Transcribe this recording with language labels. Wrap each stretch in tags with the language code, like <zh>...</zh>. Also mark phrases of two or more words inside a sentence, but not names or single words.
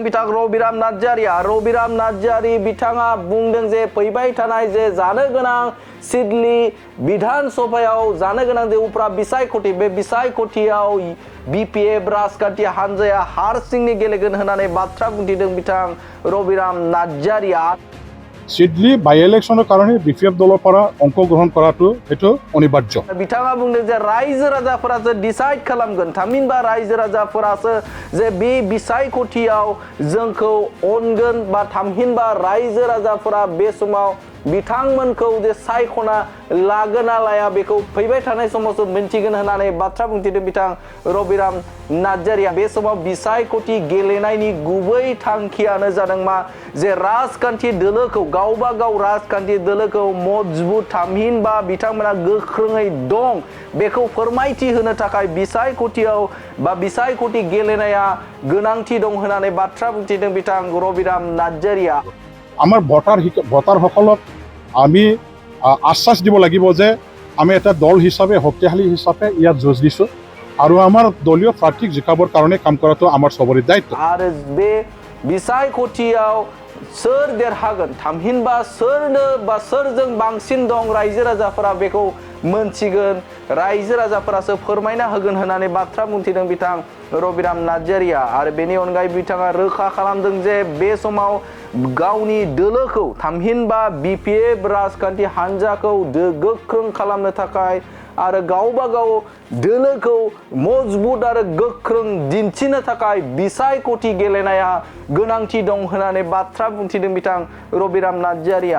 <brx>बिथां रबिराम नार्जारि बिथाङा बुंदों जे फैबाय थानाय जे जानो गोनां सिडली बिधान सभायाव जानो गोनां जे उफ्रा बिसायख'थि बे बिसायख'थियाव BPF राजखान्थि हानजाया हारसिंनो गेलेगोन होननानै बाथ्रा बुंथिदों बिथां रबिराम नार्जारिया।</brx> <as>सिडली बाई इलेक्शনৰ কাৰণে BPF দলৰ পৰা অংশগ্ৰহণ কৰাটো সেইটো অনিবাৰ্য।</as> <brx>बिथाङा बुंदों जे रायजो राजाफोरासो डिसाइड खालामगोन थामहिनबा रायजो राजाफोरासो जे बे बिसायख'थियाव जोंखौ अनगोन बा थामहिनबा रायजो राजाफोरा बे समाव बिथांमोनखौ जे सायख'ना लागोन ना लाया बेखौ फैबाय थानाय समावसो मिन्थिगोन होननानै बाथ्रा बुंथिदों बिथां रबिराम नार्जारिया। बे समाव बिसायख'थि गेलेनायनि गुबै थांखियानो जादों मा जे राजखान्थि दोलोखौ गावबा गाव राजखान्थि दोलोखौ मजबुत थामहिनबा बिथांमोना गोख्रोङै दं बेखौ फोरमायथि होनो थाखाय बिसायख'थियाव बा बिसायख'थि गेलेनाया गोनांथि दं होननानै बाथ्रा बुंथिदों बिथां रबिराम नार्जारिया।</brx> <as>আমাৰ ভোটাৰসকলক আমি আশ্বাস দিব লাগিব যে আমি এটা দল হিচাপে শক্তিশালী হিচাপে ইয়াত যুঁজ দিছোঁ আৰু আমাৰ দলীয় প্ৰাৰ্থীক জিকাবৰ কাৰণে কাম কৰাটো আমাৰ চবৰে দায়িত্ব।</as> <brx>आरो बे बिसायख'थियाव सोर देरहागोन थामहिनबा सोरनो बा सोरजों बांसिन दं रायजो राजाफोरा बेखौ मोनथिगोन रायजो राजाफोरासो फोरमायना होगोन होननानै बाथ्रा बुंथिदों बिथां रबिराम नार्जारिया। आरो बेनि अनगायै बिथाङा रोखा खालामदों जे बे समाव गावनि दोलोखौ थामहिनबा BPF राजखान्थि हानजाखौ गोख्रों खालामनो थाखाय आरो गावबा गाव दोलोखौ मजबुत आरो गोख्रों दिन्थिनो थाखाय बिसायख'थि गेलेनाया गोनांथि दं होननानै बाथ्रा बुंथिदों बिथां रबिराम नार्जारिया।</brx>